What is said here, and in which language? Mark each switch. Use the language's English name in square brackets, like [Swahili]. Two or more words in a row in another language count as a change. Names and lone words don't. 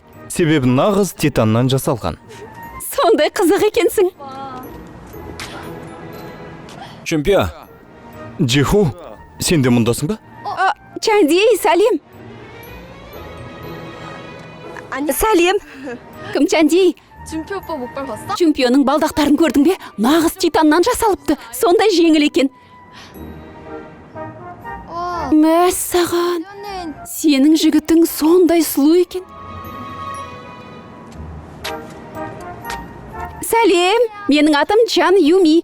[Kazakh] Себебі нағыз титаннан жасалған. Сондай қызық екенсің. Чүмпио, Джиху, сен де мұндасың ба? Чандей, сәлем. Сәлем. Кім Чандей? [Korean] 준표 오빠 목발 봤어? [Kazakh] Чемпионның балдақтарын көрдің бе? Нағыз титаннан жасалыпты. Сондай жеңіл екен. Мәссаған, сенің жігітің сондай сұлу екен. Сәлем, менің атым Чан Юми.